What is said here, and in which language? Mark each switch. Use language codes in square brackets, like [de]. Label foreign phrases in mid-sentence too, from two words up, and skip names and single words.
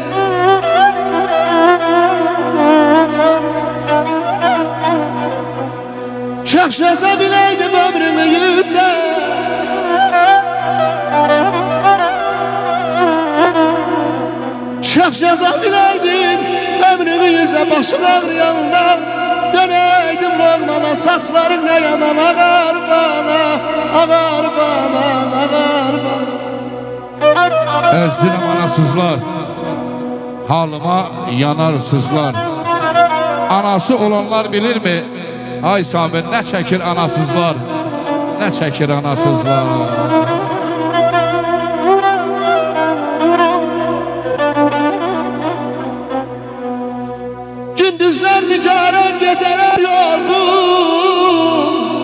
[az] Kaş yaza biləydim ömrümü yüzə. Kaş yaza biləydim ömrümü yüzə, başım ağrıyanda dönəydim Loğmana, saçların nə yaman ağar bana, ağar bana, ağar bana. Əzizim anasızlar, halıma yanarsızlar. Anası olanlar bilirmi? Ay Samir, nə çəkir anasızlar, nə çəkir anasızlar. Gündüzlər nigaran, gecələr yorgun.